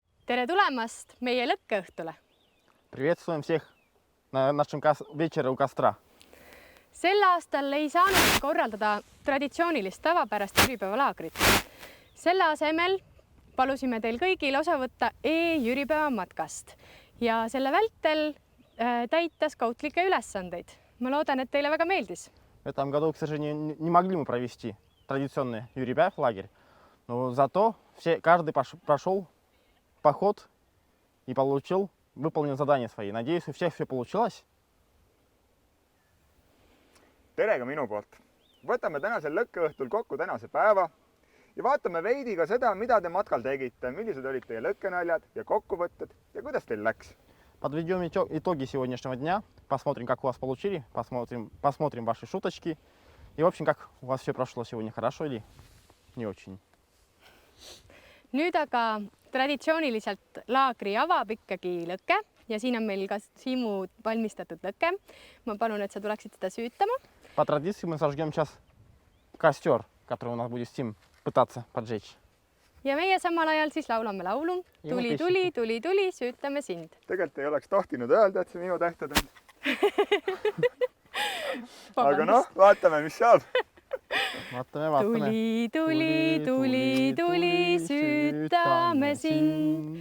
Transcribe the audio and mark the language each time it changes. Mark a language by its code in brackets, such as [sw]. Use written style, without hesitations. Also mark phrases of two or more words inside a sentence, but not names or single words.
[et] Tere tulemast meie lõkkeõhtule! [ru] Приветствуем всех на нашем вечере у костра. [et] Sel aastal ei saanud korraldada traditsioonilist tavapärast jüripäevalaagrit. Selle asemel palusime teil kõigil osa võtta e-jüripäeva matkast ja selle vältel täita skautlikke ülesandeid. Ma loodan, et teile väga meeldis. [ru] В этом году, к сожалению, не могли мы провести традиционный юрибяев лагерь, но зато каждый прошел поход и выполнил задания свои. Надеюсь, у всех все получилось. [et] Tere ka minu poolt. Võtame tänasel lõkkeõhtul kokku tänase päeva ja vaatame veidi ka seda, mida te matkal tegite, millised olid teie lõkkenaljad ja kokkuvõtted ja kuidas teil läks. Подведем итоги сегодняшнего дня, посмотрим, как у вас получили, посмотрим ваши шуточки и, в общем, как у вас все прошло сегодня, хорошо или не очень. Nüüd aga traditsiooniliselt laagri avab ikkagi lõke ja siin on meil ka Siimu valmistatud lõke. Ma palun, et sa tuleksid seda süütama. [ru] По традиции мы зажгем сейчас костер, который у нас будет Сим пытаться поджечь. [et] Ja meie samal ajal siis laulame laulu. Tuli, tuli, tuli, tuli, süütame sind. Tegelikult ei oleks tohtinud öelda, et see minu tähtед on. Aga noh, vaatame, mis saab. Vaatame. Tuli, tuli, tuli, tuli, süütame sind.